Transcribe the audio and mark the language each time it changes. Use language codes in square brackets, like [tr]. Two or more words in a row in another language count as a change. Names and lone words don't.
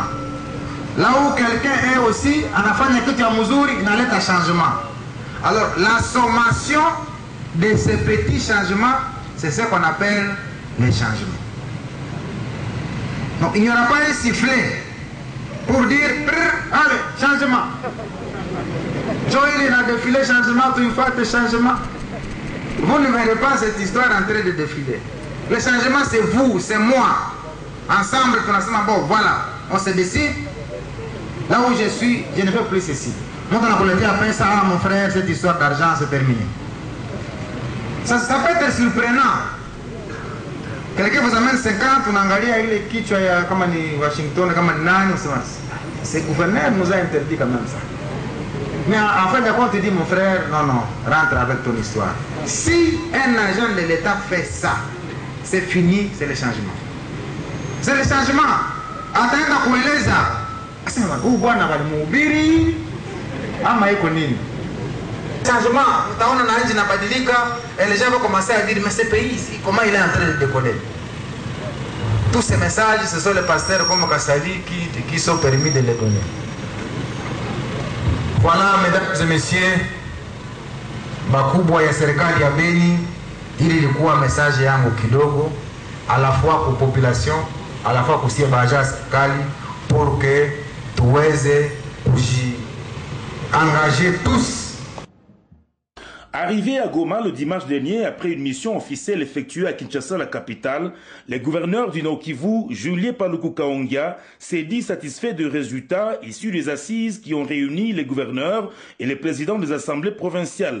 [fr] Là où quelqu'un est aussi, [sw] anafanya kitu ya mzuri inaleta changement. [fr] Alors la sommation de ces petits changements, c'est ce qu'on appelle les changements. Donc il n'y aura pas un sifflet pour dire allez, changement. Joël a défilé changement, tu fais le changement. Vous ne verrez pas cette histoire en train de défiler. Le changement, c'est vous, c'est moi. Ensemble, bon, voilà, on se décide. Là où je suis, je ne fais plus ceci. Moi, on a dit après ça, mon frère, cette histoire d'argent, c'est terminé. Ça peut être surprenant. Quelqu'un vous amène 50, on [sw] angalia ile kichwa ya kama ni Washington, kama ni nani, [fr] c'est gouverneur nous a interdit quand même ça. Mais en fin de compte, tu dis, mon frère, non, rentre avec ton histoire. Si un agent de l'État fait ça, c'est fini, c'est le changement. C'est le changement. [sw] Ataenda kueleza, asema huyu bwana walimhubiri ama iko nini? Changement, utaona na nchi inabadilika, [fr] et les gens vont commencer à dire, mais ce pays, comment il est en train de décoller? Tous ces messages, ce sont les pasteurs comme Kassali qui sont permis de les donner. Voilà, mesdames et messieurs, [sw] bakubwa ya serikali ya Beni, ili ilikuwa message yangu kidogo, [fr] à la fois pour population, à la fois [sw] kusie baja serikali, [fr] pour que tuweze engager tous. Arrivé à Goma le dimanche dernier, après une mission officielle effectuée à Kinshasa, la capitale, le gouverneur du Nord-Kivu, Julien Paluku Kahongya, s'est dit satisfait des résultats issus des assises qui ont réuni les gouverneurs et les présidents des assemblées provinciales.